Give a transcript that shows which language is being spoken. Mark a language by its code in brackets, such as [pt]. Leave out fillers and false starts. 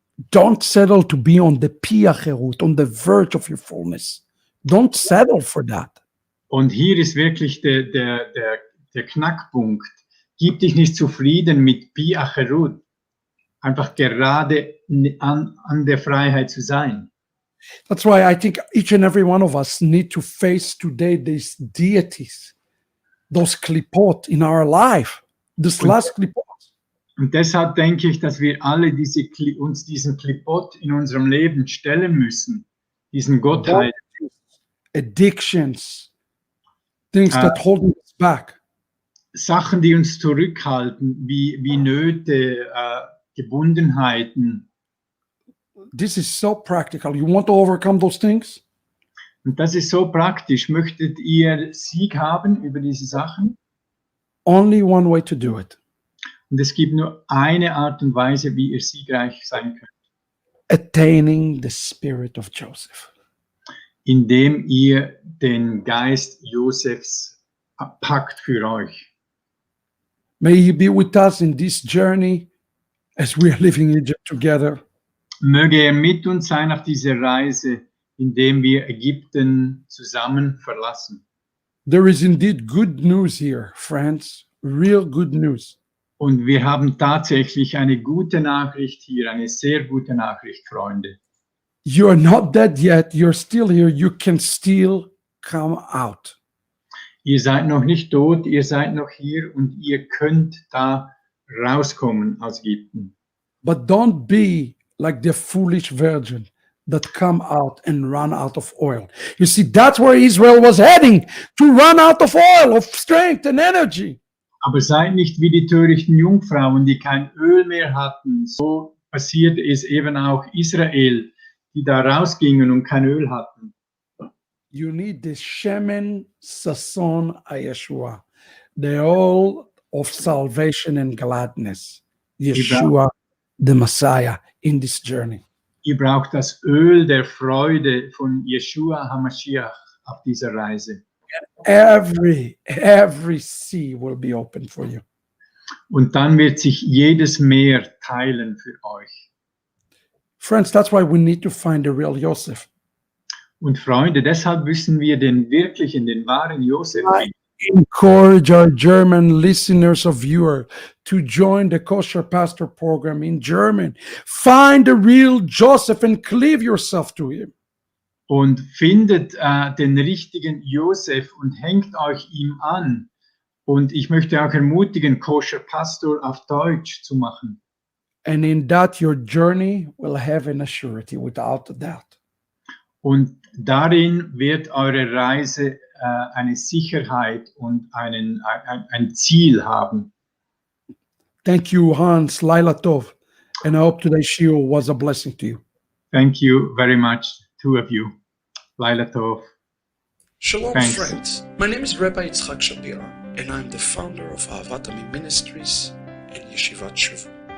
[en] Don't settle to be on the piacherut, on the verge of your fullness. Don't settle for that. [de] Und hier ist wirklich der Knackpunkt. Gib dich nicht zufrieden mit Piacherut. Einfach gerade an der Freiheit zu sein. [en] That's why I think each and every one of us need to face today these deities those klipot in our life. This [de] Und- [en] last klipot. [de] Und deshalb denke ich, dass wir alle uns diesen Klipot in unserem Leben stellen müssen, diesen Gottheit, [en] Addictions, things that hold us back. [de] Sachen, die uns zurückhalten, wie Nöte, Gebundenheiten. [en] This is so practical. You want to overcome those things? [de] Und das ist so praktisch. Möchtet ihr Sieg haben über diese Sachen? [en] Only one way to do it. [de] Und es gibt nur eine Art und Weise, wie ihr siegreich sein könnt. [en] Attaining the spirit of Joseph. [de] Indem ihr den Geist Josefs packt für euch. [en] May he be with us in this journey as we are living Egypt together. [de] Möge er mit uns sein auf dieser Reise, indem wir Ägypten zusammen verlassen. [en] There is indeed good news here, friends. Real good news. [de] Und wir haben tatsächlich eine gute Nachricht hier, eine sehr gute Nachricht, Freunde. [en] You are not dead yet. You're still here. You can still come out. [de] Ihr seid noch nicht tot, ihr seid noch hier und ihr könnt da rauskommen aus Ägypten. [en] But don't be like the foolish virgin that come out and run out of oil. You see, that's where Israel was heading, to run out of oil, of strength and energy. [de] Aber seid nicht wie die törichten Jungfrauen, die kein Öl mehr hatten. So passiert es eben auch Israel, die da rausgingen und kein Öl hatten. [en] You need the [he] Shemen Sason [en] Yeshua, the oil of salvation and gladness. Yeshua, the Messiah, in this journey. [de] Ihr braucht das Öl der Freude von Yeshua HaMashiach auf dieser Reise. [en] Every sea will be open for you. [de] Und dann wird sich jedes Meer teilen für euch. [en] Friends, that's why we need to find the real Joseph. [de] Und Freunde, deshalb müssen wir den wirklichen, den wahren Josef finden. [en] Encourage our German listeners of viewer to join the Kosher Pastor program in German. Find the real Joseph and cleave yourself to him. [de] Und findet den richtigen Josef und hängt euch ihm an. Und ich möchte auch ermutigen, Kosher Pastor auf Deutsch zu machen. [en] And in that your journey will have an assurity without a doubt. [de] Und darin wird eure Reise eine Sicherheit und ein Ziel haben. [en] Thank you, Hans, [he] Laila Tov. [en] And I hope today's shiur was a blessing to you. Thank you very much, two of you. [he] Laila Tov. Shalom, [en] Thanks. friends. My name is Rabbi Shapira, and I'm the founder of Ahavat Ami Ministries and Yeshiva Tshuva.